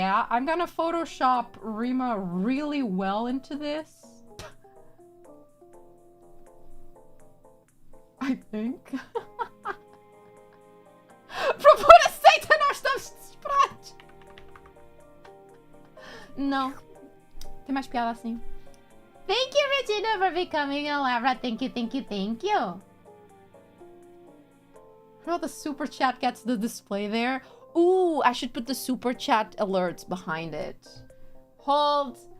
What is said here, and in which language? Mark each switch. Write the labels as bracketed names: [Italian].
[English] I'm gonna Photoshop Rima really well into this. I think. [Portuguese] Procura aceita, nós estamos desesperados. Não. Tem mais piada assim. [English] Thank you, Regina, for becoming a Labra. Thank you. How the super chat gets the display there. Ooh, I should put the super chat alerts behind it. Hold.